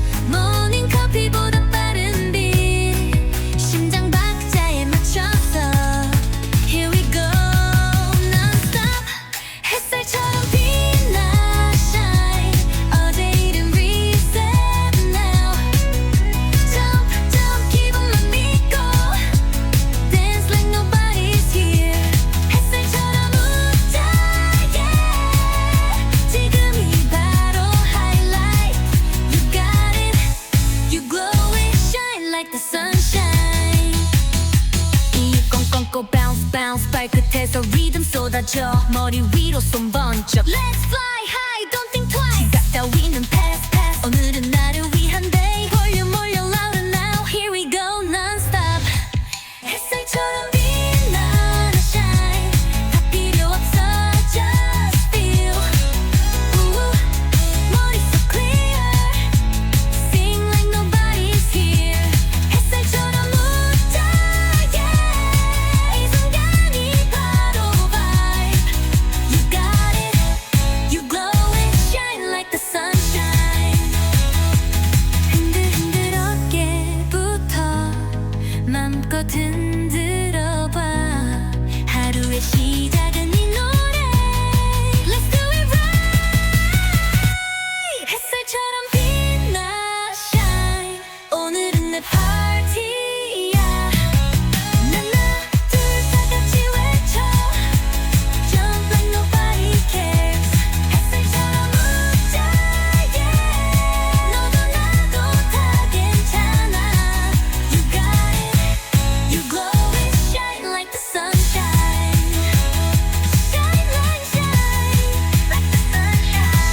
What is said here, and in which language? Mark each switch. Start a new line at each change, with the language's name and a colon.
Korean: 모닝 커피보다 빠른 빛. 심장 박자에 맞춰서.
English: Here we go, non-stop.
Korean: 햇살처럼 빛나 shine. 어제 일은
English: reset now. Jump, jump,
Korean: 기분만 믿고.
English: Dance like nobody's here.
Korean: 햇살처럼 웃자, yeah. 지금이 바로 highlight.
English: You got it, you glow and shine like the sunshine.
Korean: 이 꽁꽁꽁
English: bounce bounce
Korean: 발끝에서 리듬 쏟아져. 머리 위로 손 번쩍.
English: Let's fly high, don't think twice.
Korean: 지각 따위는
English: pass pass.
Korean: 오늘은 나를 위한 day. 볼륨 올려
English: louder now. Here we go non-stop.
Korean: 햇살처럼 빛나 shine. 다 필요 없어,
English: just feel.
Korean: Ooh, 머릿속 clear.
English: Sing like nobody's here.
Korean: 햇살처럼 웃자, yeah. 이 순간이 바로 vibe.
English: You got it, you glow and shine like the sunshine.
Korean: 흔들흔들 어깨부터 맘껏 흔들어봐. 하루의 시작은 이 노래.
English: Let's do it right.
Korean: 햇살처럼 빛나 shine. 오늘은 내 파티야. 하나 둘 다 같이 외쳐.
English: Jump like nobody cares.
Korean: 햇살처럼 웃자, yeah. 너도 나도 다 괜찮아.
English: You got it, you glow and shine like the sunshine. Shine like shine, like the sunshine.